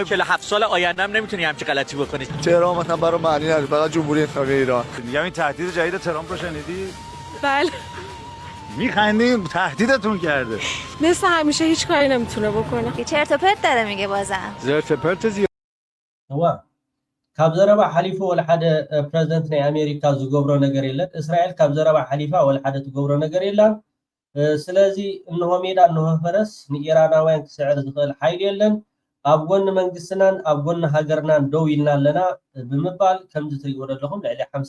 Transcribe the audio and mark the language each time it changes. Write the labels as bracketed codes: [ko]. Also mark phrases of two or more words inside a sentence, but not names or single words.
[fa] 47 سال آینده هم نمیتونی همچی غلطی بکنی. تهران مثلا برای معنی نداره، فقط جمهوری اسلامی ایران. میگم این تهدید جدید ترامپ رو شنیدی؟ بله. میخندیم تهدیدتون کرده. مثل همیشه هیچ کاری نمیتونه بکنه. که چرت و پرت داره میگه بازم. زرت پرت زیاد. [ti] هو ካብ ዘረባ ሓሊፉ ወላ ሓደ ፕረዚደንት ናይ ኣሜሪካ ዝገብሮ ነገር የለን እስራኤል ካብ ዘረባ ሓሊፋ ወላ ሓደ ትገብሮ ነገር የለን ስለዚ እንሆ ሜዳ እንሆ ፈረስ ንኢራናውያን ክስዕር ዝኽእል ሓይል የለን ኣብ ጎኒ መንግስትናን ኣብ ጎኒ ሃገርናን ደው ኢልና ኣለና ብምባል ከምዚ ትሪእዎ ዘለኹም ልዕሊ